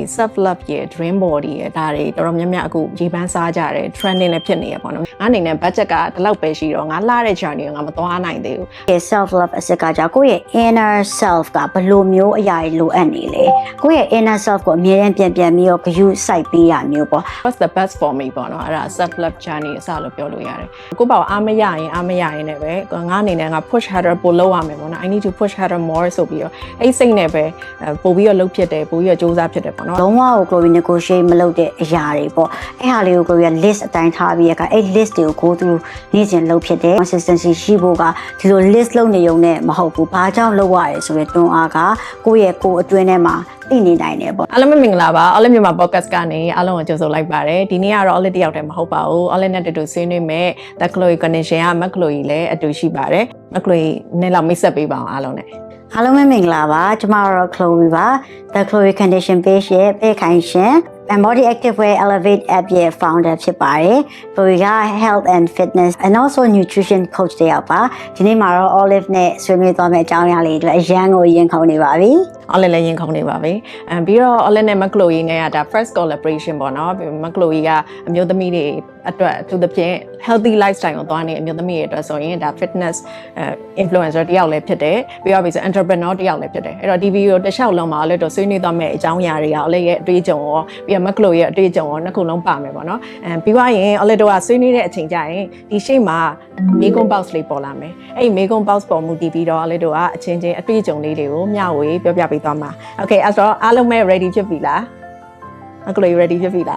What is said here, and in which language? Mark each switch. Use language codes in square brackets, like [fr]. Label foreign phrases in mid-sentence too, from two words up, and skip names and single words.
[en] self love [my] ရဲ့ [en] dream body [my] ရဲ့ဒါတွေတော်တော်များများအခုရေပန်းစားကြတယ် trending နဲ့ဖြစ်နေရပေါ့နော်ငါအနေနဲ့ budget ကဒီလောက်ပဲရှိတော့ငါလှတဲ့ journey ကိုငါမသွားနိုင်သေးဘူး [en] self love [my] အစစ်ကကြကိုယ့်ရဲ့ [en] inner self [my] ကဘယ်လိုမျိုးအရာတွေလိုအပ်နေလဲကိုယ့်ရဲ့ [en] inner self [my] ကိုအမြဲတမ်းပြန်ပြီးတော့ဂရုစိုက်ပေးရမျိုးပေါ့ [en] what's the best for me [my] ပေါ့နော်အဲ့ဒါ [en] self love journey [my] အစလို့ပြောလို့ရတယ်ကိုယ့်ဘာအားမရရင်နဲ့ပဲငါအနေနဲ့ငါ [en] push harder [my] ပို့လုပ်ရမယ်ပေါ့နော် [en] I need to push harder more [my] ဆိုပြီးတော့အဲ့စိတ်နဲ့ပဲပို့ပြီးတော့လုပ်ဖြစ်တယ်ပို့ပြီးတော့စူးစမ်းဖြစ်တယ်ပေါ့နော် လုံးဝကို Chloe negotiate မလုပ်တဲ့အရာတွေပေါ့အဲ့ဟာလေးကို Chloe က list အတိုင်းထားပြီးရကအဲ့ list တွေကို [en] go through [my] နေ့စဉ်လုပ်ဖြစ်တယ် consistency ရှိဖို့ကဒီလို list လုပ်နေုံနဲ့မဟုတ်ဘူးဘာကြောင့်လုပ်ရတယ်ဆိုတဲ့တွန်းအားကကိုယ့်ရဲ့ကိုယ်အတွင်းထဲမှာသိနေနိုင်တယ်ပေါ့ အားလုံးမင်္ဂလာပါအားလုံးမြန်မာ podcast ကနေအားလုံးကိုကြိုဆိုလိုက်ပါတယ်ဒီနေ့ကတော့ all တယောက်တည်းမဟုတ်ပါဘူးall နဲ့တူဆွေးနွေးမဲ့ The Chloe Connection က Chloe လည်းအတူရှိပါတယ် Chloe နဲ့လောက်မိတ်ဆက်ပေးပါအောင်အားလုံးနဲ့ အားလုံးပဲမင်္ဂလာပါကျမတို့ Chloe ပါ The Chloe Condition page ရဲ့ပေးခိုင်ရှင် Body Active Way Elevate app ရဲ့ founder ဖြစ်ပါတယ် Chloe က [en] health and fitness and also nutrition coach [my] တယောက်ပါဒီနေ့မှာတော့ Olive နဲ့ဆွေးနွေးသွားမယ့်အကြောင်းအရာလေးတွေအရန်ကိုရင်ခုန်နေပါပြီ Olive လည်းရင်ခုန်နေပါပြီပြီးတော့ Olive နဲ့ Chloe နဲ့ကဒါ [en] first collaboration [my] ပေါ့နော် Chloe ကအမျိုးသမီးတွေအတွက်သူတို့ဖြင့် [en] healthy lifestyle [my] ကိုသွားနေအမျိုးသမီးတွေအတွက် ဆိုရင်ဒါ [en] fitness influencer [my] တယောက်လည်းဖြစ်တယ်ပြီးတော့ပြီးဆို entrepreneur တယောက်လည်းဖြစ်တယ်အဲ့တော့ဒီ video တစ်လျှောက်လုံးမှာလည်းတော့ဆွေးနွေးသွားမယ့်အကြောင်းအရာတွေရောOlive ရဲ့အတွေ့အကြုံရောပြီးတော့ Chloe ရဲ့အတွေ့အကြုံရောနှစ်ခုလုံးပါမယ်ပေါ့နော်ပြီးသွားရင် Olive တို့ကဆွေးနွေးတဲ့အချိန်ကျရင်ဒီရှေ့မှာမေကွန် box လေးပေါ်လာမယ်အဲ့ဒီမေကွန် box ပေါ်မူတည်ပြီးတော့ Olive တို့ကအချင်းချင်းအတွေ့အကြုံလေးတွေကိုမျှဝေပြောပြပေးသွားမှာ Okay အဲ့တော့အားလုံးပဲ ready ဖြစ်ပြီလားChloe ready ဖြစ်ပြီလား